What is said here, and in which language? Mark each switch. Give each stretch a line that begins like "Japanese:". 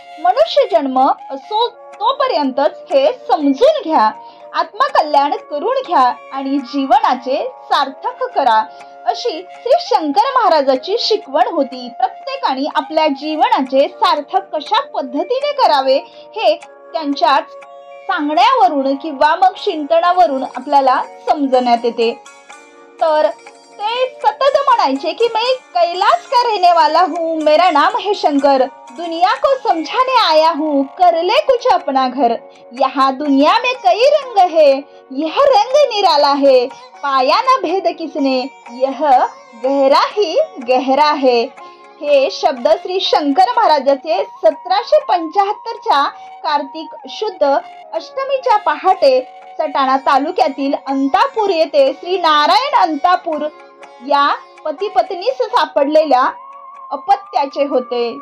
Marathi: मनुष्य जन्म असो तोपर्यंतच हे समजून घ्या, आत्मकल्याण करून घ्या आणि जीवनाचे सार्थक करा, अशी श्री शंकर महाराजांची शिकवण होती। प्रत्येकाने आपल्या जीवनाचे सार्थक कशा पद्धतीने करावे हे त्यांच्याच सांगण्यावरून किंवा मग चिंतनावरून आपल्याला समजण्यात येते। तर ते सतत म्हणायचे की
Hindi: मैं कैलाश का रहने वाला हूँ, मेरा नाम है शंकर, दुनिया को समझाने आया हूँ, कर ले कुछ अपना घर। यहाँ दुनिया में कई रंग है, यह रंग निराला है, पाया न भेद किसने, यह गहरा ही गहरा है।
Marathi: हे शब्द श्री शंकर महाराजांचे 1775च्या कार्तिक शुद्ध अष्टमीच्या पहाटे सटाणा तालुक्यातील अंतापूर येथे श्री नारायण अंतापूर या पती पत्नीस सापडलेल्या अपत्याचे होते।